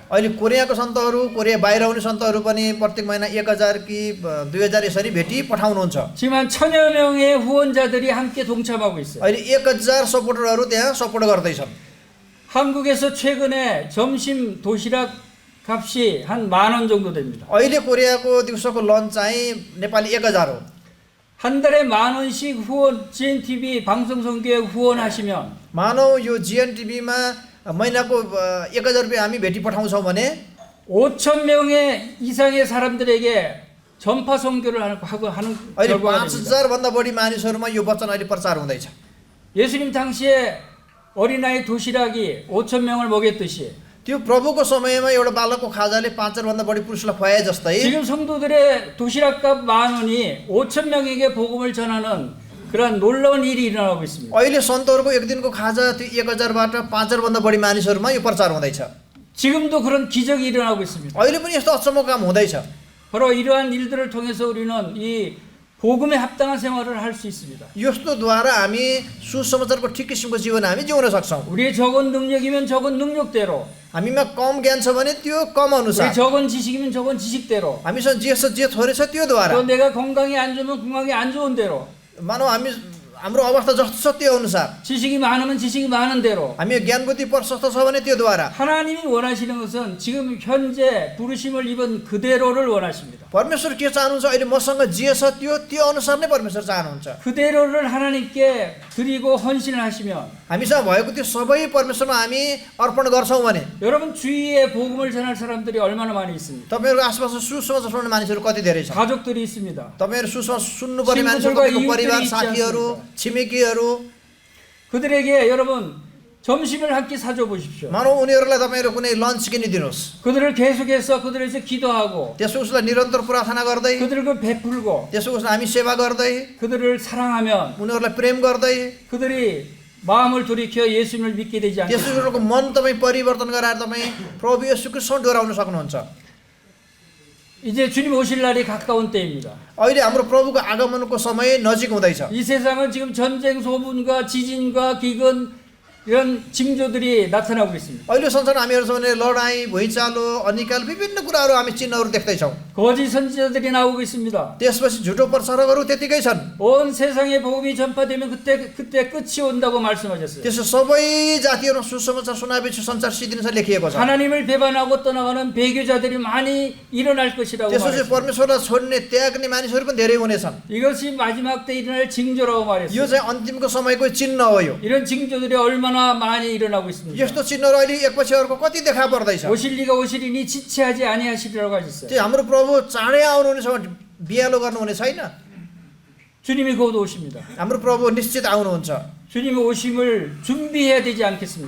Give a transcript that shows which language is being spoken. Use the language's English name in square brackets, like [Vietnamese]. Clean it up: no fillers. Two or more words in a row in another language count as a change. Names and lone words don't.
[Nepali] अहिले कोरियाको सन्तहरू कोरिया बाहिर आउने सन्तहरू पनि प्रत्येक महिना 1000 कि 2000 यसरी भेटी पठाउनुहुन्छ। [Korean] 지금 한 1,000여 명의 후원자들이 함께 동참하고 있어요. [Nepali] अहिले 1000 सपोर्टरहरू त्यहाँ सपोर्ट गर्दै छन्। [Korean] 한국에서 최근에 점심 도시락 값이 한 10,000원 정도 됩니다. [Nepali] अहिले कोरियाको दिउँसोको लन्च चाहिँ नेपाली 1000 हो। [Korean] 한 달에 10,000원씩 후원 GNTV 방송 선교에 후원하시면 [Nepali] मानव यो GN TVमा महिनाको 1000 रुपैयाँ हामी भेटी पठाउँछौँ भने [Korean] 5,000명의 이상의 사람들에게 전파 선교를 하는 [Nepali] अहिले [Korean] 결과가 됩니다. [Nepali] 5000 भन्दा बढी मानिसहरूमा यो वचन अहिले प्रचार हुँदैछ। [Korean] 예수님 당시에 어린아이 도시락이 5,000명을 먹였듯이 [Nepali] त्यो प्रभुको समयमा एउटा बालकको खाजाले 5000 भन्दा बढी पुरुषलाई खुवाए जस्तै [Korean] 지금 성도들의 도시락값 10,000원이 5,000명에게 복음을 전하는 그런 놀라운 일이 일어나고 있습니다. [Nepali] अहिले सन्तहरूको एक दिनको खाजा त्यो 1000बाट 5000 भन्दा बढी मानिसहरूमा यो प्रचार हुँदैछ। [Korean] 지금도 그런 기적이 일어나고 있습니다. [Nepali] अहिले पनि यस्तो अचम्मको काम हुँदैछ। [Korean] 바로 이러한 일들을 통해서 우리는 이 복음에 합당한 생활을 할 수 있습니다. [Nepali] यस्तोद्वारा हामी सुसमाचारको ठिक किसिमको जीवन हामी जिउन सक्छौं। [Korean] 우리의 적은 능력이면 적은 능력대로, [Nepali] हामीमा कम ज्ञान छ भने त्यो कम [Korean] 우리 [Nepali] अनुसार, [Korean] 적은 지식이면 적은 지식대로, [Nepali] हामीसँग जे छ जे थोरै छ त्योद्वारा, [Korean] 또 내가 건강이 안 좋으면 건강이 안 좋은 대로, [Nepali] मानव हामी हाम्रो अवस्था जस्तो छ त्यो अनुसार [Korean] 지식이 많으면 지식이 많은 대로 [Nepali] हामी ज्ञान बुद्धि प्रशस्त छ भने त्यो द्वारा [Korean] 하나님이 원하시는 것은 지금 현재 부르심을 입은 그대로를 원하십니다. [Nepali] परमेश्वर के चाहनुहुन्छ अहिले मसँग जे छ त्यो अनुसार नै परमेश्वर चाहनुहुन्छ [Korean] 그대로를 하나님께 드리고 헌신을 하시면 [Nepali] हामीसँग भएको त्यो सबै परमेश्वरमा हामी अर्पण गर्छौँ भने [Korean] 여러분 주위에 복음을 전할 사람들이 얼마나 많이 있습니까? [Nepali] तपाईँहरूको आसपासमा सुसमाचार सुन्ने मानिसहरू कति धेरै छ [Korean] 가족들이 있습니다. [Nepali] तपाईँहरू सुसमाचार सुन्नुपर्ने मानिसहरू [Korean] 친구들과 [Nepali] तपाईँको परिवार [Korean] 이웃들이 있지 [Nepali] साथीहरू छिमेकीहरू [Korean] 그들에게 여러분 점심을 한 끼 사줘 보십시오. [Nepali] मानौ उनीहरूलाई तपाईँहरू कुनै लन्च किनिदिनुहोस् [Korean] 그들을 계속해서 그들에서 기도하고 [Nepali] त्यसो उसलाई निरन्तर प्रार्थना गर्दै [Korean] 그들을 베풀고 [Nepali] त्यसो उसलाई हामी सेवा गर्दै [Korean] 그들을 사랑하면 [Nepali] उनीहरूलाई प्रेम गर्दै [Korean] 그들이 마음을 돌이켜 예수님을 믿게 되지 [Nepali] त्यसो [Korean] 않겠습니까? [Nepali] उनीहरूको मन तपाईँ परिवर्तन गराएर तपाईँ प्रभु येशू ख्रीष्टसँग डोराउन सक्नुहुन्छ [Korean] 이제 주님 오실 날이 가까운 때입니다. [Nepali] अहिले हाम्रो प्रभुको आगमनको समय नजिक हुँदैछ [Korean] 이 세상은 지금 전쟁 소문과 지진과 기근 이런 징조들이 나타나고 있습니다. [Nepali] अहिले संसारमा हामी हेर्छौँ भने लडाईँ भुइँचालो अनिकाल विभिन्न कुराहरू हामी चिन्हहरू देख्दैछौँ [Korean] 거짓 선지자들이 나오고 있습니다. [Nepali] त्यसपछि झुटो प्रचारकहरू त्यतिकै छन् [Korean] 온 세상에 복음이 전파되면 그때 끝이 온다고 말씀하셨어요. [Nepali] त्यसो सबै जातिहरूमा सुसमाचार सुनाएपछि संसार सिद्धिन्छ लेखिएको छ [Korean] 하나님을 배반하고 떠나가는 배교자들이 많이 일어날 것이라고 [Nepali] त्यसपछि [Korean] 말했습니다. [Nepali] परमेश्वरलाई छोड्ने त्याग्ने मानिसहरू पनि धेरै हुनेछन् [Korean] 이것이 마지막 때 일어날 징조라고 [Nepali] यो [Korean] 말했어요. [Nepali] चाहिँ अन्तिमको समयको चिन्ह हो यो [Korean] 이런 징조들이 얼마나 많이 일어나고 있습니다. [Nepali] यस्तो चिन्हहरू अहिले एकपछि अर्को कति देखा पर्दैछ [Korean] 오실 리가 오시리니 지체하지 아니하시리라고 하셨어요. [Nepali] त्यो हाम्रो प्रभु चाँडै आउनुहुनेछ भने बिहालो गर्नुहुने छैन [Korean] 주님이 곧 오십니다. [Nepali] हाम्रो प्रभु निश्चित आउनुहुन्छ [Korean] 주님의 오심을 준비해야 되지 않겠습니까?